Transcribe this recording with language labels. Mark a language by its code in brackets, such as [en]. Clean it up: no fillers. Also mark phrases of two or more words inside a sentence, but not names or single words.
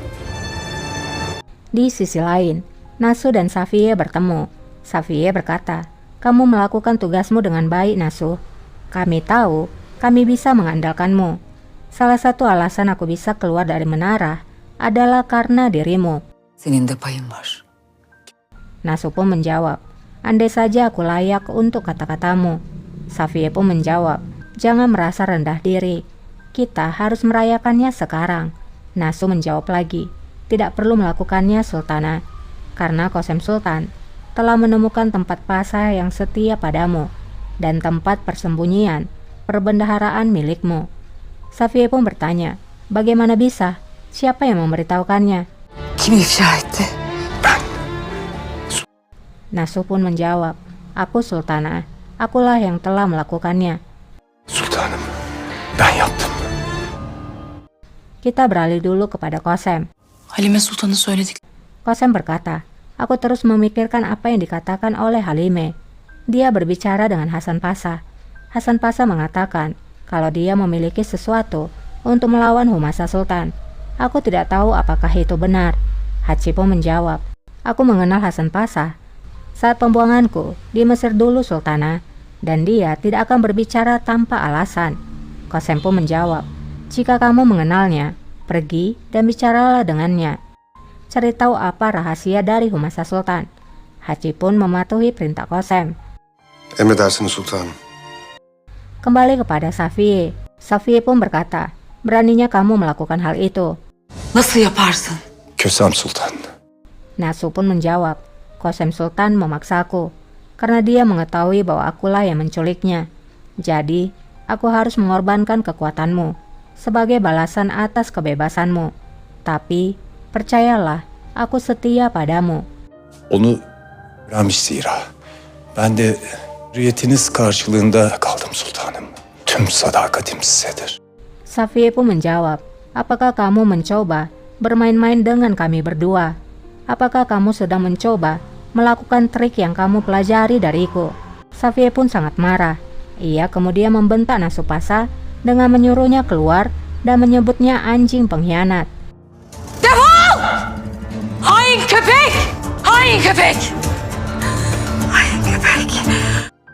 [id] Di sisi lain, Nasu dan Safiye bertemu. Safiye berkata, kamu melakukan tugasmu dengan baik, Nasu. Kami tahu, kami bisa mengandalkanmu. Salah satu alasan aku bisa keluar dari menara adalah karena dirimu. [tr] Senin de payın var. [id] Nasu pun menjawab, andai saja aku layak untuk kata-katamu. Safiye pun menjawab, jangan merasa rendah diri. Kita harus merayakannya sekarang. Nasu menjawab lagi, tidak perlu melakukannya, Sultana. Karena Qasem Sultan telah menemukan tempat Pasha yang setia padamu dan tempat persembunyian perbendaharaan milikmu. Safiye pun bertanya, bagaimana bisa? Siapa yang memberitahukannya? [tr] Kim ifşa etti? [id] Nasu pun menjawab, aku Sultana. Akulah yang telah melakukannya. [tr] Sultanım, ben yaptım. [id] Kita beralih dulu kepada Qasem. [tr] Halime Sultan'ın söyledik. [id] Qasem berkata, aku terus memikirkan apa yang dikatakan oleh Halime. Dia berbicara dengan Hasan Pasha. Hasan Pasha mengatakan kalau dia memiliki sesuatu untuk melawan Humasa Sultan. Aku tidak tahu apakah itu benar. Hachi pun menjawab, aku mengenal Hasan Pasha saat pembuanganku di Mesir dulu, Sultana, dan dia tidak akan berbicara tanpa alasan. Qasem pun menjawab, jika kamu mengenalnya, pergi dan bicaralah dengannya. Cari tahu apa rahasia dari Humasa Sultan. Hachi pun mematuhi perintah Qasem. [tr] Emredersiniz sultanım. [id] Kembali kepada Safiye. Safiye pun berkata, beraninya kamu melakukan hal itu. [tr] Nasıl yaparsın? Kösem Sultan. [id] Nasu pun menjawab, Qasem Sultan memaksaku, karena dia mengetahui bahwa akulah yang menculiknya. Jadi, aku harus mengorbankan kekuatanmu sebagai balasan atas kebebasanmu. Tapi, percayalah, aku setia padamu. [tr] Onu öğrenmiş zira. Ben de hürriyetiniz karşılığında kaldım sultanım. Tüm sadakatim sizedir. [id] Safiye pun menjawab, apakah kamu mencoba bermain-main dengan kami berdua? Apakah kamu sedang mencoba melakukan trik yang kamu pelajari dariku? Safiye pun sangat marah. Ia kemudian membentak Nasu Pasha dengan menyuruhnya keluar dan menyebutnya anjing pengkhianat. [tr] Hain köpek! Hain köpek! Hain köpek!